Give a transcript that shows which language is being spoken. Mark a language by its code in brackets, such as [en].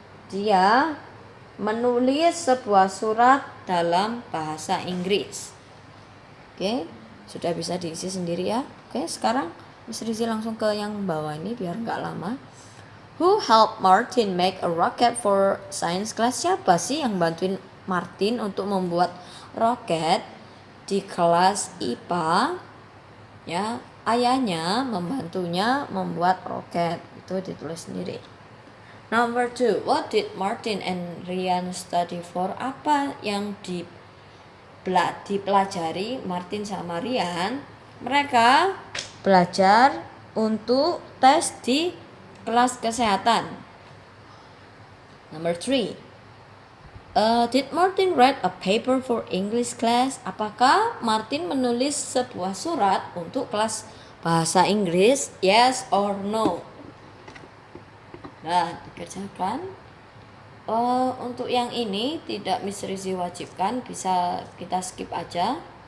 [id] Dia menulis sebuah surat dalam bahasa Inggris. Oke, sudah bisa diisi sendiri ya. Oke, sekarang Miss Rizzy langsung ke yang bawah ini biar nggak lama. [en] Who helped Martin make a rocket for science class? [id] Siapa sih yang bantuin Martin untuk membuat roket di kelas IPA? Ya, ayahnya membantunya membuat roket. Itu ditulis sendiri. [en] Number 2, what did Martin and Rian study for? [id] Apa yang dipelajari Martin sama Rian? Mereka belajar untuk tes di kelas kesehatan. [en] Number 3, did Martin write a paper for English class? [id] Apakah Martin menulis sebuah surat untuk kelas bahasa Inggris? [en] Yes or no? [id] Nah, dikerjakan. Untuk yang ini tidak Miss Rizzy wajibkan, bisa kita skip aja.